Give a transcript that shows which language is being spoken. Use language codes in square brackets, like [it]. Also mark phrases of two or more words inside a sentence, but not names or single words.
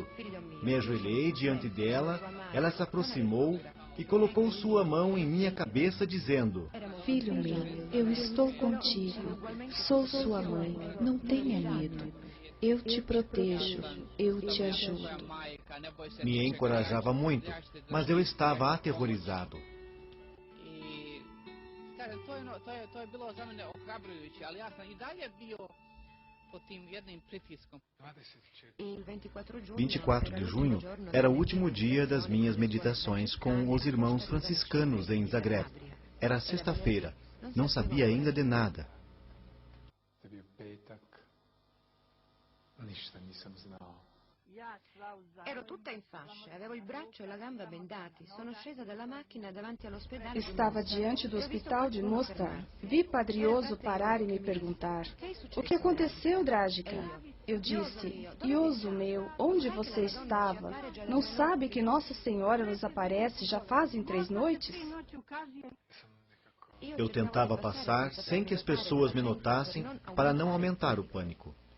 [pt] Me ajoelhei diante dela, ela se aproximou e colocou sua mão em minha cabeça, dizendo: Filho meu, eu estou contigo, sou sua mãe, não tenha medo. Eu te protejo, eu te ajudo. Me encorajava muito, mas eu estava aterrorizado. [hr] To je bilo za mene ohrabrujuće, ali ja sam I dalje bio pod tim jednim pritiskom. [pt] 24 de junho era o último dia das minhas meditações com os irmãos franciscanos em Zagreb. Era sexta-feira. Não sabia ainda de nada. [hr] Ništa nisam znao. [it] Ero tutta in fasce, avevo il braccio e la gamba bendati. Sono scesa dalla macchina davanti all'ospedale. [pt] Estava diante do hospital de Mostar. Vi Padre Ioso parar e me perguntar: o que aconteceu, Dragica? Eu disse: Ioso meu, onde você estava? Não sabe que Nossa Senhora nos aparece já fazem 3 noites? Eu tentava passar sem que as pessoas me notassem para não aumentar o pânico.